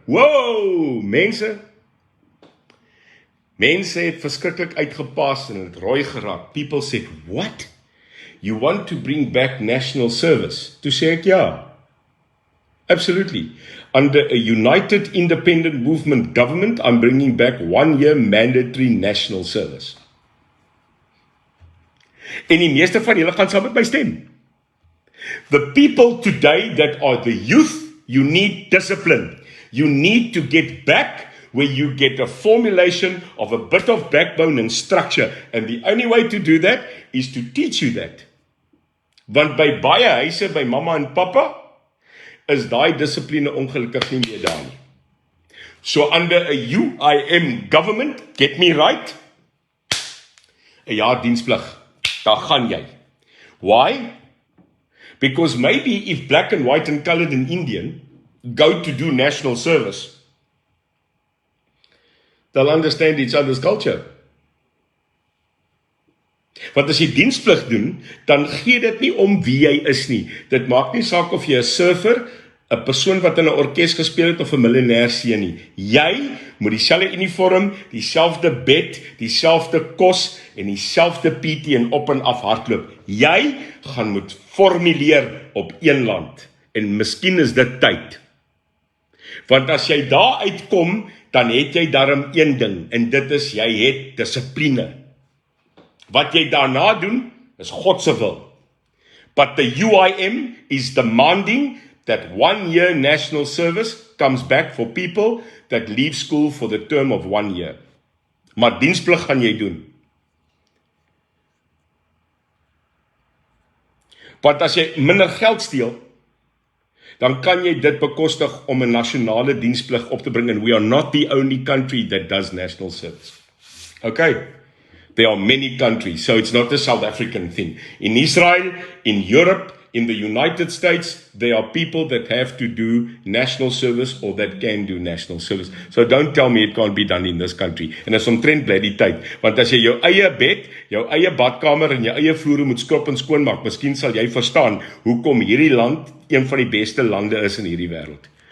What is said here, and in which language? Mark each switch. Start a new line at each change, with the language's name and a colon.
Afrikaans: Wow, mense het verskriklik uitgepas en het rooi geraak.
English: People said, what? You want to bring back national service?
Afrikaans: Toe sê ek, ja.
English: Absolutely. Under a united independent movement government, I'm bringing back 1-year mandatory national service.
Afrikaans: En die meeste van julle gaan saam met my stem.
English: The people today that are the youth, you need discipline. You need to get back where you get a formulation of a bit of backbone and structure. And the only way to do that is to teach you that.
Afrikaans: Want by baie huise, by mamma en papa, is daai dissipline ongelukkig nie meer daar nie.
English: So under a UIM government, get me right,
Afrikaans: 'n jaar diensplig, daar gaan jy.
English: Why? Because maybe if black and white and colored and Indian go to do national service, they'll understand each other's culture.
Afrikaans: Want as jy diensplig doen, dan gee dit nie om wie jy is nie. Dit maak nie saak of jy 'n surfer, 'n persoon wat in 'n orkes gespeel het of 'n miljonair seun nie. Jy moet dieselfde uniform, dieselfde bed, dieselfde kos en dieselfde PT en op en af hardloop. Jy gaan moet formuleer op een land. En miskien is dit tyd. Want as jy daar uitkom, dan het jy darm een ding, en dit is, jy het dissipline. Wat jy daarna doen, is God se wil.
English: But the UIM is demanding that 1-year national service comes back for people that leave school for the term of 1 year.
Afrikaans: Maar diensplig gaan jy doen. Want as jy minder geld steel, dan kan jy dit bekostig om 'n nasionale diensplig op te bring,
English: and we are not the only country that does national service.
Afrikaans: Okay?
English: There are many countries, so it's not a South African thing. In Israel, in Europe, in the United States, there are people that have to do national service or that can do national service. So don't tell me it can't be done in this country.
Afrikaans: En is omtrent bly die tyd, want as jy jou eie bed, jou eie badkamer en jou eie vloere moet skop en skoonmaak, miskien sal jy verstaan hoekom hierdie land een van die beste lande is in hierdie wêreld.